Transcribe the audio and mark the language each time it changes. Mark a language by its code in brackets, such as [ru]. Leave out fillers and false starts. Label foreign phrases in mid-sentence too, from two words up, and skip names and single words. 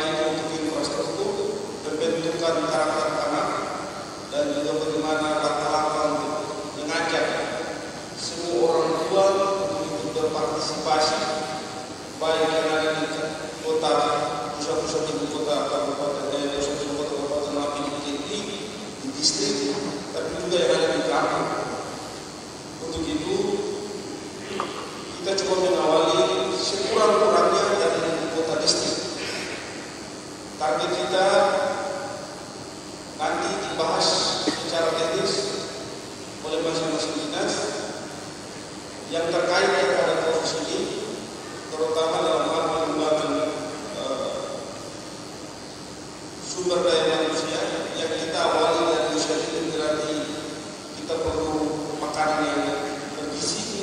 [id] itu untuk infrastruktur, pembentukan karakter anak, dan juga bagaimana langkah-langkah untuk mengajak semua orang tua untuk ikut berpartisipasi, baik yang ada di kota, pusat-pusat ibu kota kabupaten, pusat-pusat kota kabupaten Mapi di distrik, tapi juga yang ada di kampung. Untuk itu kita coba mengawali sekurang-kurangnya dari kota distrik. Target kita nanti dibahas secara teknis oleh masing-masing dinas yang terkait pada proses ini, terutama dalam hal pengembangan sumber daya manusia yang kita awali dari usia dini, berarti kita perlu makanan yang bergizi.